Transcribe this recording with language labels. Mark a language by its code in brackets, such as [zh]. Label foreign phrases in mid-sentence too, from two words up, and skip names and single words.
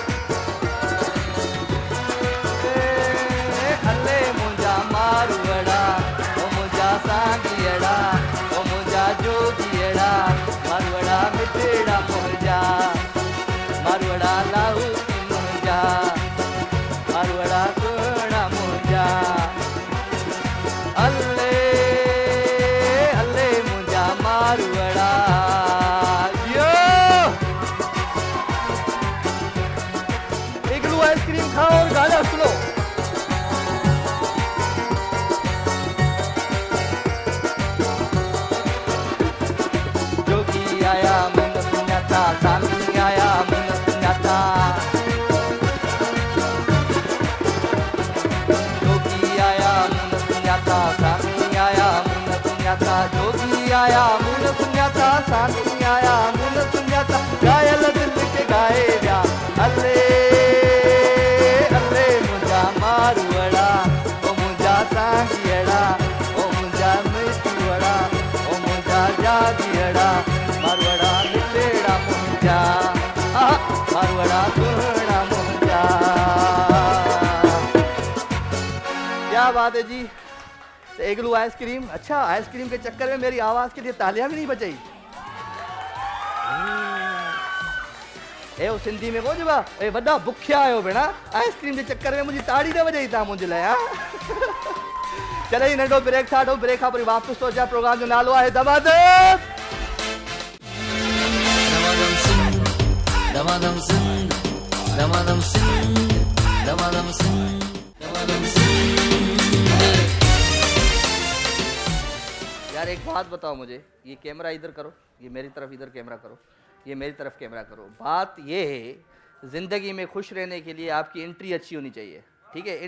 [sd] अल्ले मुंजा मारुअड़ा, ओ मुंजा सांगियड़ा, ओ मुंजा जोगियड़ा, मारुअड़ा मिठड़ा मुंजा, मारुअड़ा लाहू की मुंजा, मारुअड़ा सुना मुंजा। अल्ले अल्ले मुंजा मारुअड़ा। [hi] यो इग्लू आइसक्रीम खाओ और गाना सुनो। [sd] जोगी आया मन सुन्याता, सामी आया मन सुन्याता, जोगी आया मन सुन्याता, सामी आया मन सुन्याता, जोगी आया मन सुन्याता, सामी आया मन सुन्याता, गायल दिल के गाए व्या। अल्ले अल्ले मुंजा मारुअड़ा, ओ मुंजा सांगियड़ा, ओ मुंजा मिठुअड़ा, ओ मुंजा जागियड़ा, मारुअड़ा मिठड़ा मुंजा, मारुअड़ा सुना मुंजा। [hi] क्या बात है जी। तो इग्लू आइसक्रीम। अच्छा आइसक्रीम के चक्कर में मेरी आवाज के लिए तालियां भी नहीं बचाई। [sd] ए वो सिंधी में को जबा ए वड्डा बुखिया आयो भेणा, [hi] आइसक्रीम के चक्कर में मुझे ताड़ी न बजाई था मुझे लाया। [sd] चले ही नंढो ब्रेक था, ब्रेक खां वरी वापस तो जा। प्रोग्राम जो नालो आहे दमादम दमादम सिंह, दमादम सिंह, दमादम सिंह, दमादम सिंह। [hi] यार एक बात बताओ मुझे, ये कैमरा इधर करो, ये मेरी तरफ इधर कैमरा करो, ये मेरी तरफ कैमरा करो। बात ये है ज़िंदगी में खुश रहने के लिए आपकी एंट्री अच्छी होनी चाहिए, ठीक है।